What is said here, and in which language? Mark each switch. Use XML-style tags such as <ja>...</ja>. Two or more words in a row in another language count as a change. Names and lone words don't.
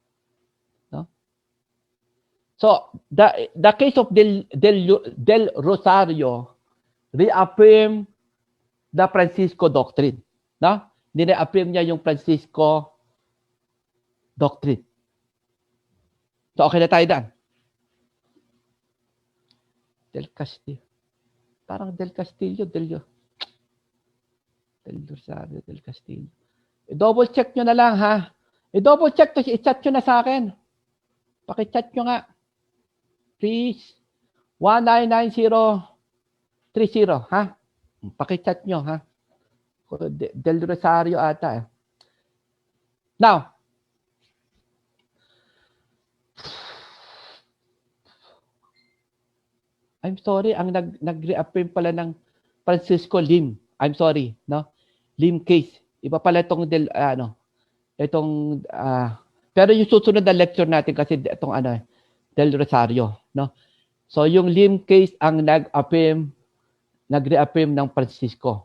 <en>So, the case of Del Rosario reaffirm the Francisco Doctrine.</en> <tl>No? Nire-affirm niya yung Francisco Doctrine. So, okay na tayo dan. Del Castillo. Parang Del Castillo, Del Rosario, Del Castillo. I-double check nyo na lang, ha? I-double check to, i-chat nyo na sa akin. Paki-chat nyo nga. Please. 199030, ha? Paki-chat nyo, ha? Del Rosario ata.</tl> <en>Now, I'm sorry,</en> <tl>ang nag-reaffirm pala ng Francisco Lim.</tl> <en>I'm sorry, no? Lim case.</en> <tl>Iba pala itong pero yung susunod na lecture natin kasi itong Del Rosario, no? So yung Lim case ang nag-reaffirm ng Francisco.</tl>